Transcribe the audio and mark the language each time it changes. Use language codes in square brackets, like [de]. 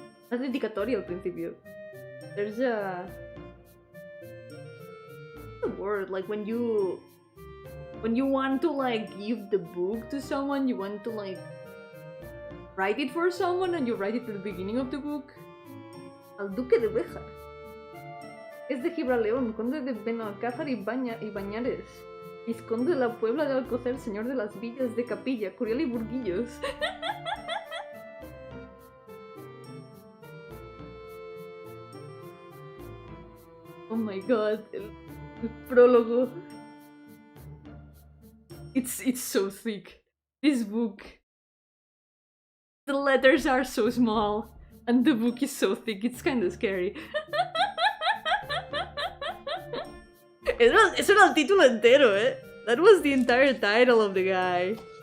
[es] No es dedicatoria al principio. [en] There's a word like when you want to like give the book to someone, you want to like write it for someone and you write it at the beginning of the book. [es] Al duque de Béjar. Es de Gibraleón, conde de Benalcázar y Bañares. Vizconde de la Puebla de Alcocer, señor de las villas de Capilla, Curiel y Burguillos. [en] Oh my god, [es] el prólogo. [en] It's so thick. This book. The letters are so small and the book is so thick, it's kind of scary. [es] Eso era el título entero, eh. [en] That was the entire title of the guy.